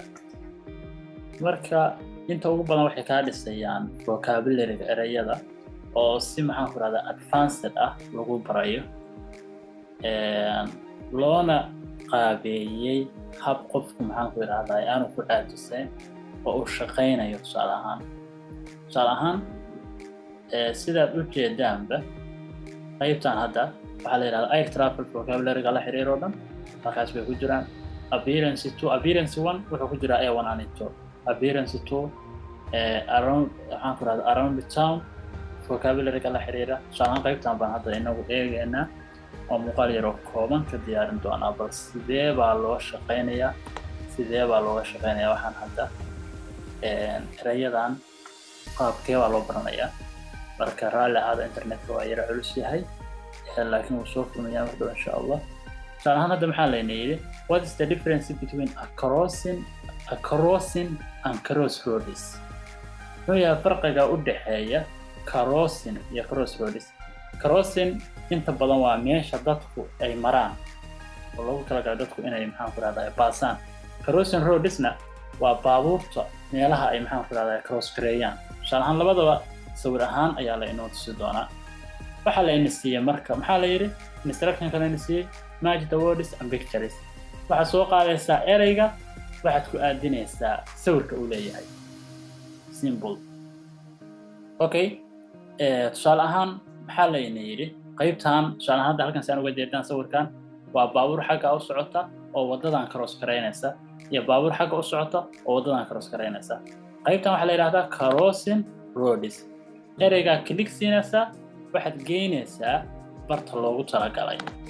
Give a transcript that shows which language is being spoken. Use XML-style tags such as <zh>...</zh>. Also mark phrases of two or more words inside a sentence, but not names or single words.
<so>marka inta ugu badan waxay kaa dhisayaan vocabulary-ga erayada oo si maxaan ku raadayay advanced ah lagu barayo, loona qaabeeyey hab qofku maxaan ku raadayay aanu ku caajiseen oo uu shaqaynayo. tusaale ahaan sidaad ujeedaanba qaybtan hadda waxaa la yiraahdaa</so> <en>air travel</en> <so>vocabulary-ga la xiriiro dhan halkaas bay ku jiraan. appearance 1 wuxuu ku jiraa</so> <en>A1 and A2.</en> <so>appearance 2 around waxaan ku raadayay</so> <en>around the town</en> <so>vocabulary-ga la xiriira. tusaale ahaan qaybtan baan hadda inagu eegaynaa oo muuqaal yar oo kooban ka diyaarin doonaa bal sidee baa loo shaqaynayaa sidee baa looga shaqeynayaa waxaan hadda erayadan qaabkee baa loo baranayaa marka raalli ahaada internetka waa yara culus yahay laakiin wuu soo furmayaa mar dhow insha allah tusaale ahaan hadda maxaa layna yidhi</so> <en>what is the difference between a carosine and crossroads</en> <so>muxuu yahay farqiga u dhexeeya carosine iyo crossroads carosine inta badan waa meesha dadku ay maraan oo loogu talagalay dadku inay maxaan ku rahdaa baasaan carosine roadsna waa baabuurta meelaha ay maxaan ku rahdaa cross gareeyaan tusaale ahaan labadaba sawir ahaan ayaa la inoo tusi doonaa waxaa la ina siiyey marka maxaa la yidhi instructionka la ina siiyey</so> <en>match the words and pictures</en> <so>waxaad soo qaadaysaa ereyga waxaad ku aadinaysaa sawirka uu leeyahay</so> <en>simple okay</en> <so>tusaale ahaan maxaa la ina yidhi qaybtan tusaale ahaan hadda halkan si aan uga jeedaan sawirkan waa baabuur xagga u socota oo wadadan cross gareynaysa iyo baabuur xagga u socota oo wadadan cross gareynaysa qaybtan waxaa la yidhaahdaa</so> <en>carosine roads</en> <so>ereygaa click siinaysaa waxaad geynaysaa barta loogu talagalay</so>